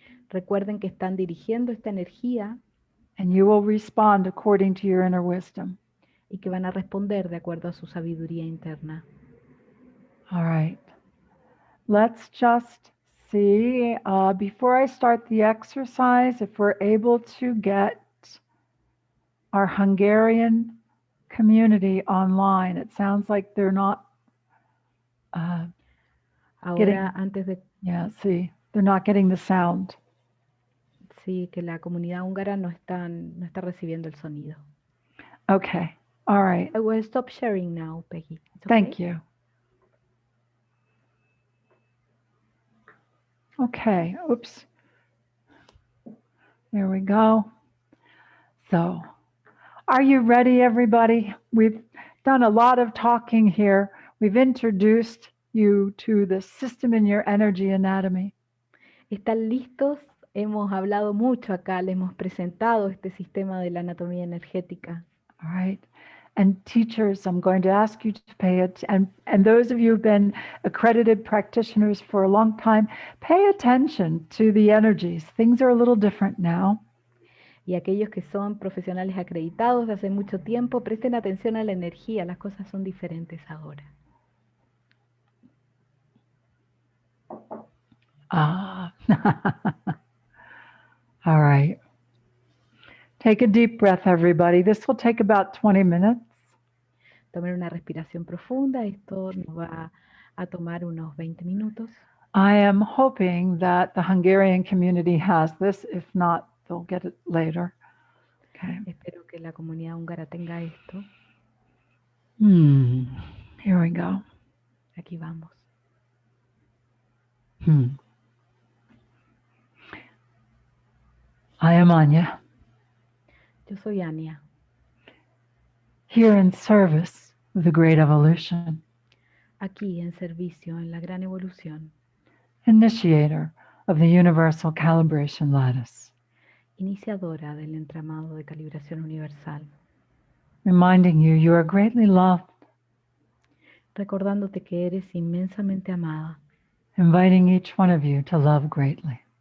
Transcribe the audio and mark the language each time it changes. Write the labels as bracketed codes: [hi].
[es] Recuerden que están dirigiendo esta energía. [en] And you will respond according to your inner wisdom. [es] Y que van a responder de acuerdo a su sabiduría interna. [en] All right. Let's just see, before I start the exercise, if we're able to get our Hungarian community online. It sounds like they're not [es] antes de... [en] Yeah, see, they're not getting the sound. [es] Sí, que la comunidad húngara no está recibiendo el sonido. [en] Okay, all right. I will stop sharing now, Peggy. Okay? Thank you. Okay, oops. There we go. So, are you ready, everybody? We've done a lot of talking here. We've introduced you to the system in your energy anatomy. [es] ¿Están listos? Hemos hablado mucho acá, le hemos presentado este sistema de la anatomía energética. [en] All right. And teachers, I'm going to ask you to pay attention, and those of you who've been accredited practitioners for a long time, pay attention to the energies. Things are a little different now. [es] Y aquellos que son profesionales acreditados de hace mucho tiempo, presten atención a la energía, las cosas son diferentes ahora. [en] All right. Take a deep breath, everybody. This will take about 20 minutes. [es] Tomen una respiración profunda. Esto nos va a tomar unos 20 minutos. [en] I am hoping that the Hungarian community has this. If not, they'll get it later. Okay. [es] Espero que la comunidad húngara tenga esto. [en] Here we go. [es] Aquí vamos. [en] I am Anya, [es] Yo soy Anya, [en] here in service of the Great Evolution, [es] aquí en servicio en la gran evolución, [en] initiator of the Universal Calibration Lattice, [es] iniciadora del entramado de calibración universal, [en] reminding you you are greatly loved, [es] recordándote que eres inmensamente amada, [en] inviting each one of you to love greatly.